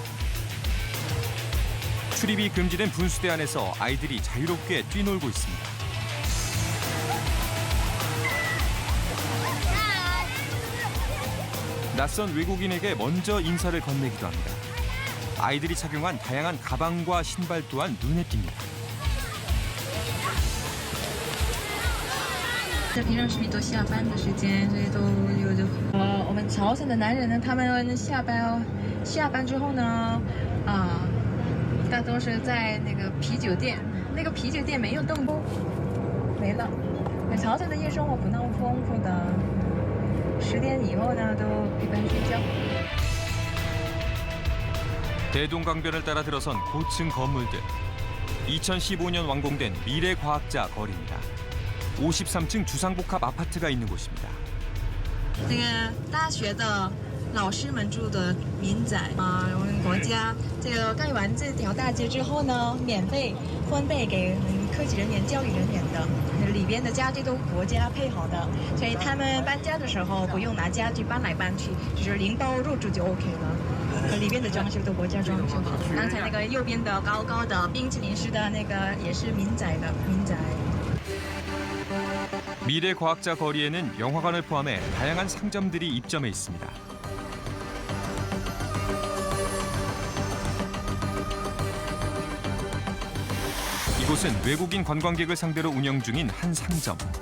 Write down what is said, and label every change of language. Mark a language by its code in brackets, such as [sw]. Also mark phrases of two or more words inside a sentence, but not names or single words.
[ko] 출입이 금지된 분수대 안에서 아이들이 자유롭게 뛰놀고 있습니다. 낯선 외국인에게 먼저 인사를 건네기도 합니다. 아이들이 착용한 다양한 가방과 신발 또한 눈에 띕니다. [zh] 这平常是比都下班的时间，所以都有就我们朝鲜的男人呢，他们下班之后呢，大都是在那个啤酒店，那个啤酒店没有灯光，没了。朝鲜的夜生活不那么丰富的，10点以后呢，都一般睡觉。 [ko] 대동강변을 따라 들어선 고층 건물들. 2015년 완공된 미래과학자 거리입니다. 53층 주상복합 아파트가 있는 곳입니다. [zh] 这个大学的老师们住的民宅啊，我们国家这个盖完这条大街之后呢，免费分配给科级人员、教育人员的，里边的家具都国家配好的，所以他们搬家的时候不用拿家具搬来搬去，就是拎包入住就 OK 了。里边的装修都国家装修好。刚才那个右边的高高的冰淇淋式的那个也是民宅的民宅。 [ko] 미래과학자 거리에는 영화관을 포함해 다양한 상점들이 입점해 있습니다. 이곳은 외국인 관광객을 상대로 운영 중인 한 상점.